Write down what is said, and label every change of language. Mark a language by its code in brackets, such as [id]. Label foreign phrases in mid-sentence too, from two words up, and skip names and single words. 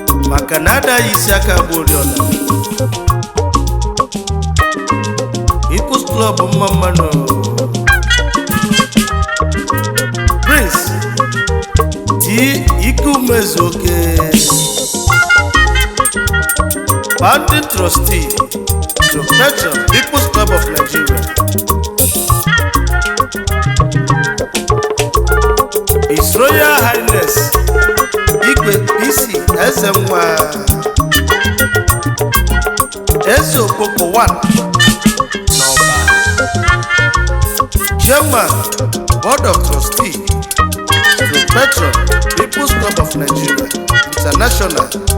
[ig] Maka na adaghị isi aka bụ oriọna. People's Club mma mma nọ. [en] Prince T Ikumezuoke, Founding Trustee, True Patron, People's Club of Nigeria. His Royal Highness Igwe P C Ezenwa Eze Okpoko one N'Ọba. Chairman, Board of Trustee, True Patron, People's Club of Nigeria International.